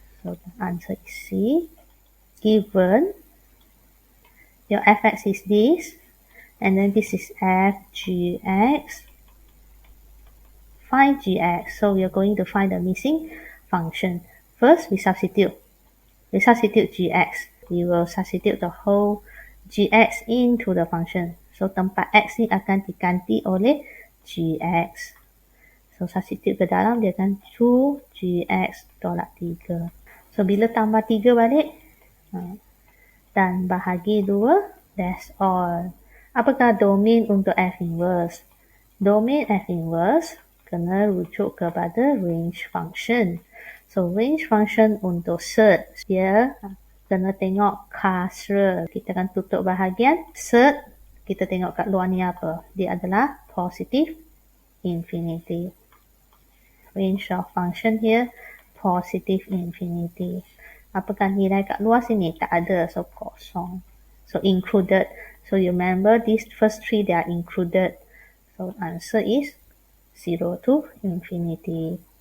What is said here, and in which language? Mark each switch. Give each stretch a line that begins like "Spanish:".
English: So the answer is C. Given your fx is this, and then this is fgx, find gx. So we are going to find the missing function. First, we substitute gx. We will substitute the whole gx into the function.
Malay: So tempat x ni akan diganti oleh gx. So substitute ke dalam, dia akan 2gx tolak 3. So bila tambah 3 balik, dan bahagi 2,
English: that's all.
Malay: Apakah domain untuk F inverse? Domain F inverse kena rujuk kepada range function. So range function untuk set, dia kena tengok kasra. Kita akan tutup bahagian set. Kita tengok kat luar ni apa. Dia adalah positive infinity.
English: Range of function here, positive infinity.
Malay: Apakah nilai kat luar sini? Tak ada, so kosong.
English: So included. So you remember these first three, they are included. So answer is 0 to infinity.